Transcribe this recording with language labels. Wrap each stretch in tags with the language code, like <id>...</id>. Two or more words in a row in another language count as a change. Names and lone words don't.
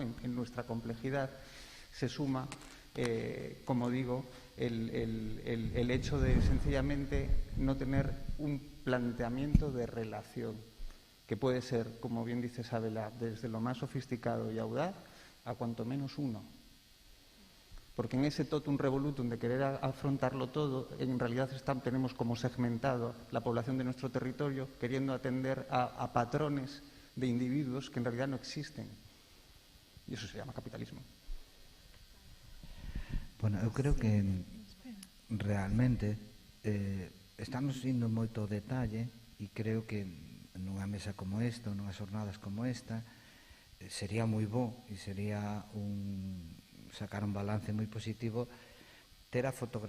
<es>en nuestra complejidad, se suma, como digo, el hecho de sencillamente no tener un planteamiento de relación que puede ser, como bien dice Isabela, desde lo más sofisticado y audaz a cuanto menos uno. Porque en ese</es> <la>totum revolutum</la> <es>de querer afrontarlo todo, en realidad tenemos como segmentado la población de nuestro territorio, queriendo atender a patrones de individuos que en realidad no existen.</es> <gl>E iso</gl> <es>se llama capitalismo.</es> <gl>Bueno, eu creo que realmente estamos indo moito ao detalle e creo que nunha mesa como esta, nunhas jornadas como esta, sería moi bo e sería sacar un balance moi positivo ter a fotografía.</gl>